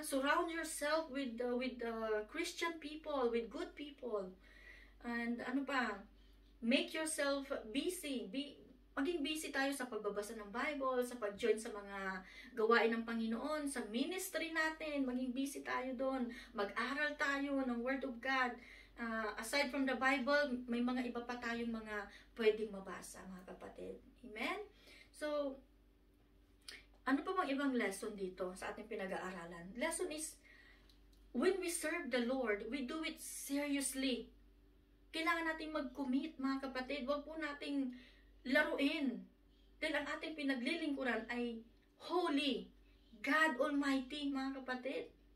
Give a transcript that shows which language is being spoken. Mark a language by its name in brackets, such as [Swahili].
[English] Surround yourself with Christian people, with good people. And [Filipino] ano pa? [English] Make yourself busy. [Filipino] Maging busy tayo sa pagbabasa ng Bible, sa pag-join sa mga gawain ng Panginoon, sa ministry natin. Maging busy tayo doon. Mag-aral tayo ng Word of God. [English] Aside from the Bible, [Filipino] may mga iba pa tayong mga pwedeng mabasa, mga kapatid. Amen? So, ano pa bang ibang lesson dito sa ating pinag-aaralan? [English] Lesson is, when we serve the Lord, we do it seriously. [Filipino] Kailangan natin mag-commit, mga kapatid. Huwag po nating laruin. Dahil ang ating pinaglilingkuran ay holy, God Almighty, mga kapatid.